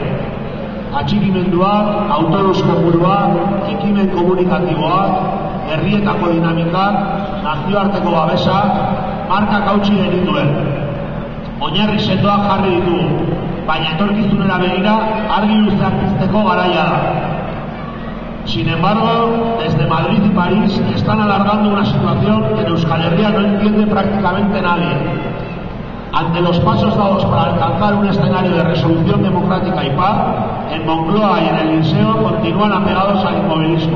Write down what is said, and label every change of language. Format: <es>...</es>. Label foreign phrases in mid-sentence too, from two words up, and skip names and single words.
<eu>Atxikimenduak, autonoskoburuak, ekimen komunikatiboak, herrietako dinamikak, nazioarteko babesa, markak hautsi genituen. Oinarri sendoak jarri ditugu, baina etorkizunera begira argi luzeak pizteko garaia da.</eu> <es>Sin embargo, desde Madrid y París están alargando una situación que en Euskal Herria no entiende prácticamente nadie. Ante los pasos dados para alcanzar un escenario de resolución democrática y paz, en Moncloa y en el Liceo continúan apegados al inmovilismo.</es>